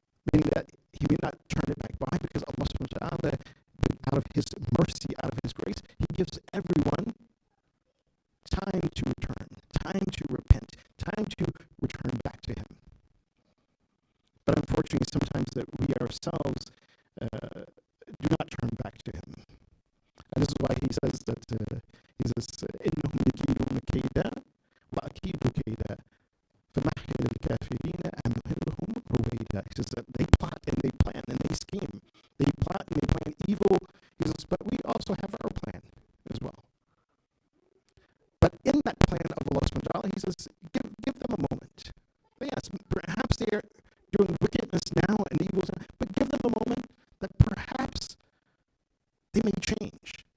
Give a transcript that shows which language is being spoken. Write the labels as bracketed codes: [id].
[en] Meaning that he may not turn it back. Why? Because Allah subhanahu wa ta'ala, out of his mercy, out of his grace, he gives everyone time to return, time to repent, time to return back to him. But unfortunately, sometimes that we ourselves do not turn back to him. And this is why he says that, [ar] إِنَّهُمْ يَكِيدُونَ كَيْدًا وَأَكِيدُ كَيْدًا فَمَهِّلِ الْكَافِرِينَ أَمْهِلْهُمْ رُوَيْدًا. [en] He says that they plot and they plan and they scheme. They plot and they plan evil. He says, but we also have our plan as well. But in that plan of Allah subhanahu wa ta'ala, he says, give them a moment. Yes, perhaps they are doing wickedness now and evil, but give them a moment that perhaps they may change.